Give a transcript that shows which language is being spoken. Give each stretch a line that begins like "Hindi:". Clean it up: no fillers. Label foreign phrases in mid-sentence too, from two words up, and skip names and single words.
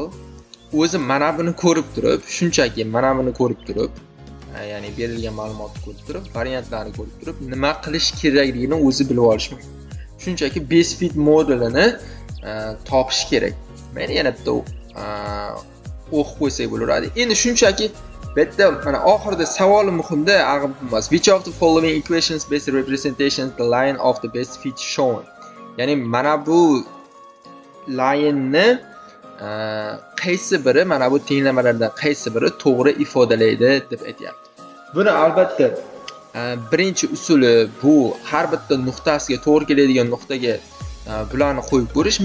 Uzbek: O'zi mana buni ko'rib turib, shunchaki mana buni ko'rib turib, ya'ni berilgan ma'lumotni ko'rib turib, variantlarni ko'rib turib, nima qilish kerakligini o'zi bilib olish mumkin. Shunchaki
English: base fit
Uzbek: modelini topish kerak. Men yana bitta o'qib qo'ysak bo'laveradi. Endi shunchaki bitta mana oxirida savoli muhimda ag'ib emas.
English: Which of the following equations best represents the line of the best fit shown?
Uzbek: Ya'ni mana bu line'ni qaysi biri, mana bu tenglamalardan qaysi biri to'g'ri ifodalaydi deb aytyapti. Buni albatta birinchi usuli bu har bitta nuqtasiga to'g'ri keladigan nuqtaga bularni qo'yib ko'rish.